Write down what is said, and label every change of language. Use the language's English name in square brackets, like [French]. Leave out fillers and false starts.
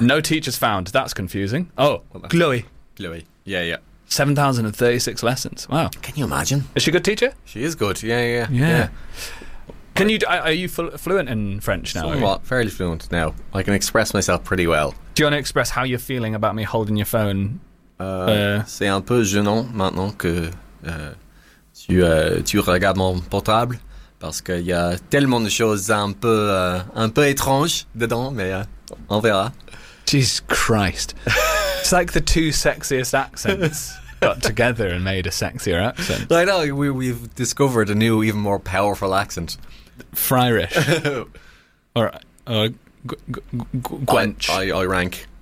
[English] No teachers found. That's confusing. Oh, Chloe. Chloe. Yeah. 7,036 lessons. Wow. Can you imagine? Is she a good teacher? She is good. Yeah. Yeah. Can you? Are you fluent in French now? Somewhat. Fairly fluent now. I can express myself pretty well. Do you want to express how you're feeling about me holding your phone? [French] C'est un peu gênant maintenant que tu regardes mon portable parce qu'il y a tellement de choses un peu étranges dedans, mais on verra. [English] Jesus Christ. It's like the two sexiest accents got together and made a sexier accent. I know, we've discovered a new, even more powerful accent. Fryrish. Or Gwench.